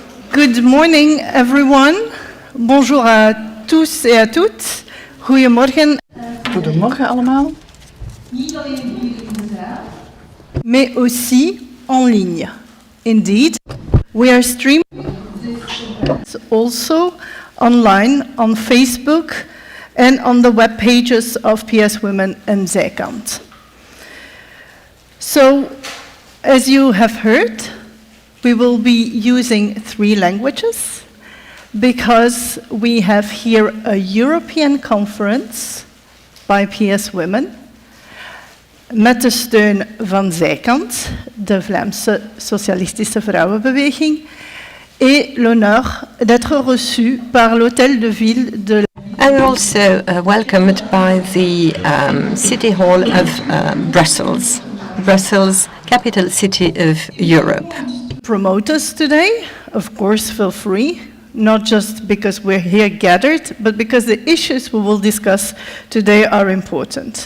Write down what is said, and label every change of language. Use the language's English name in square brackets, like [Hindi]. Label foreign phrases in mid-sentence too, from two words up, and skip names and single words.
[English] Good morning, everyone. [French] Bonjour à tous et à toutes. [Dutch] Goedemorgen. Goedemorgen allemaal. Niet alleen hier in de zaal, [French] mais aussi en ligne. [English] Indeed, we are streaming this also online on Facebook and on the web pages of PS Women and ZIJkant. So, as you have heard, we will be using 3 languages because we have here a European conference by PS Women [Dutch] met de steun van ZIJkant, de Vlaamse Socialistische Vrouwenbeweging, [French] et l'honneur d'être reçu par l'Hôtel de Ville de [English] and also welcomed by the City Hall of Brussels. Brussels, capital city of Europe. Promote us today, of course, feel free, not just because we're here gathered, but because the issues we will discuss today are important.